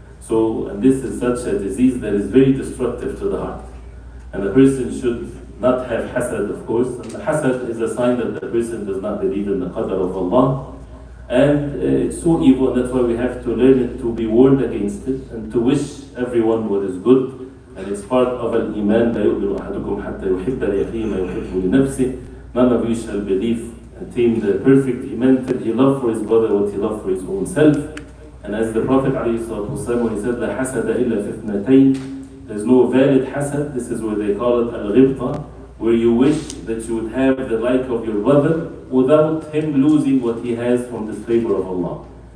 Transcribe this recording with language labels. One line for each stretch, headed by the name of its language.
English: So, and this is such a disease that is very destructive to the heart. And the person should not have hasad, of course. And the hasad is a sign that the person does not believe in the qadr of Allah. And it's so evil, and that's why we have to learn it, to be warned against it, and to wish everyone what is good. And it's part of al-iman.
Arabic: لا يؤمن أحدكم حتى يحب لأخيه ما يحب لنفسه.
English: None of you shall believe, attain the perfect iman till he love for his brother what he love for his own self. And as the Prophet ﷺ, when he said,
Arabic: لا حسد إلا في اثنتين,
English: there's no valid hasad. This is what they call it al-ghibta, where you wish that you would have the like of your brother without him losing what he has from this favor of Allah.